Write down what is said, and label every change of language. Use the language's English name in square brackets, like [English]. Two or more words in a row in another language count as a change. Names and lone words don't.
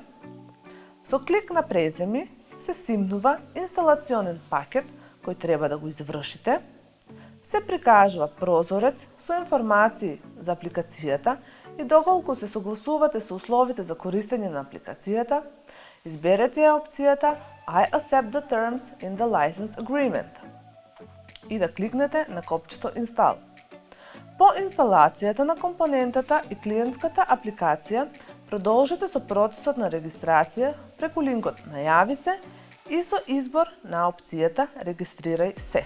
[Macedonian] Со клик на Преземи се симнува инсталационен пакет кој треба да го извршите. Се прикажува прозорец со информации за апликацијата и доколку се согласувате со условите за користење на апликацијата, изберете ја опцијата [English] I accept the terms in the license agreement [Macedonian] и да кликнете на копчето Install. По инсталацијата на компонентата и клиентската апликација, продолжете со процесот на регистрација преку линкот Најави се и со избор на опцијата Регистрирај се.